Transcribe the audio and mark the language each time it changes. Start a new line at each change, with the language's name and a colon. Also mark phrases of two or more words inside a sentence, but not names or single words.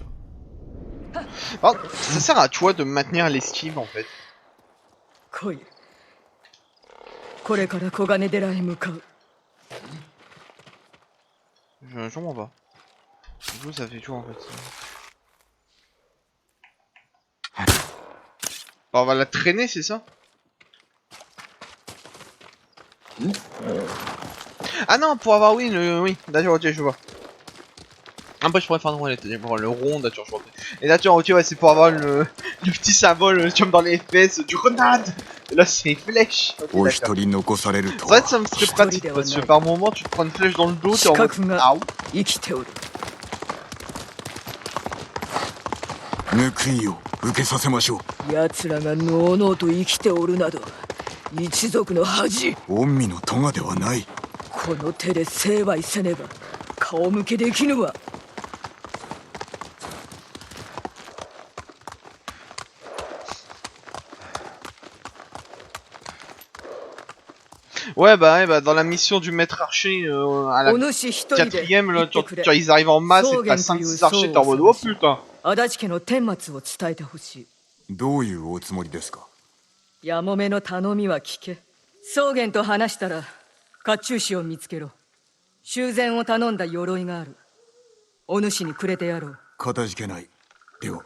French: Alors, ça sert à toi de maintenir l'esquive en fait.
Japanese: 来い。これから黄金寺へ向かう。
French: Je comprends pas. Du coup, ça fait tout en fait. Bah, on va la traîner, c'est ça? Ah non, pour avoir oui, oui, d'accord, ok, je vois. Après, je pourrais faire le rond, d'accord, je vois. Et d'accord, ok, ouais, c'est pour avoir le petit symbole comme dans les FPS du grenade. Et là, c'est flèche. Okay, c'est vrai que ça me serait pratique parce que par moment, tu te prends une flèche dans le dos, t'es en mode. Ah oui.
Japanese: 奴らがのうのうと生きておるなど一族の恥。御身の咎ではない。この手で成敗せねば顔向けできぬわ。
French: Ouais, bah, dans la mission du maître archer à la 4ème, là, ils arrivent en masse et t'as 5-6 archers, t'es en mode oh putain!
Japanese: 足立家の顛末を伝えてほしい。どういうおつもりですか？やもめの頼みは聞け。宗玄と話したら甲冑師を見つけろ。修繕を頼んだ鎧がある。お主にくれてやろう。かたじけない。では。